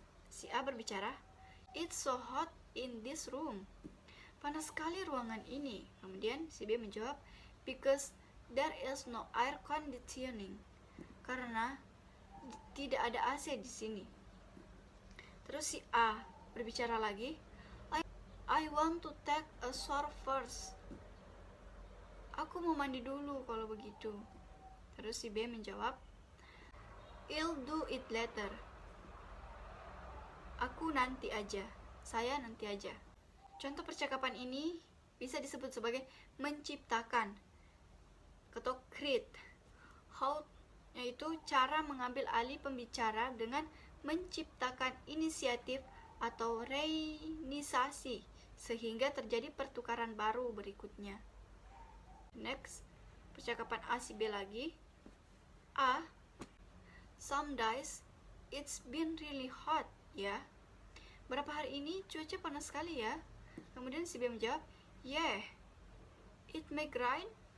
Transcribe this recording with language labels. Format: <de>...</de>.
<id>Si A berbicara,</id> <en>it's so hot in this room.</en> <id>Panas sekali ruangan ini. Kemudian si B menjawab,</id> <en>because there is no air conditioning.</en> <id>Karena tidak ada AC di sini. Terus si A berbicara lagi,</id> <en>I want to take a shower first.</en> <id>Aku mau mandi dulu kalau begitu. Terus si B menjawab,</id> <en>I'll do it later.</en> <id>Aku nanti aja. Saya nanti aja. Contoh percakapan ini bisa disebut sebagai menciptakan atau create. How, yaitu cara mengambil alih pembicara dengan menciptakan inisiatif atau reinisasi sehingga terjadi pertukaran baru berikutnya. Next, percakapan A si B lagi.</id> <en>A, some days it's been really hot, ya.</en> <id>Berapa hari ini cuaca panas sekali ya. Kemudian si B menjawab,</id> <en>yeah, it may rain.</en>